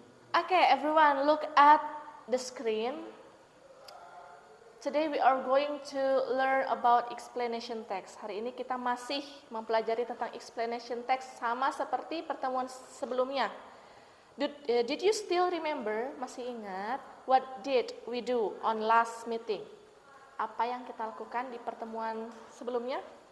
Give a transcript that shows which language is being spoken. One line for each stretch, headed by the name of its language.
English: Okay, everyone, look at the screen. Today we are going to learn about explanation text.
Indonesian: Hari ini kita masih mempelajari tentang explanation text sama seperti pertemuan sebelumnya.
English: Did you still remember?
Indonesian: Masih ingat?
English: What did we do on last meeting?
Indonesian: Apa yang kita lakukan di pertemuan sebelumnya?